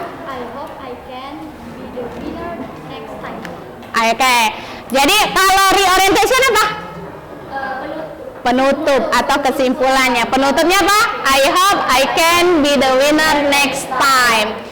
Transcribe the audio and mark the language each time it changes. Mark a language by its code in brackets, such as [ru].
[en] I hope I can be the winner next time. [id] Oke. Jadi kalau reorientation apa? Penutup atau kesimpulannya. Penutupnya apa? [en] I hope I can be the winner next time.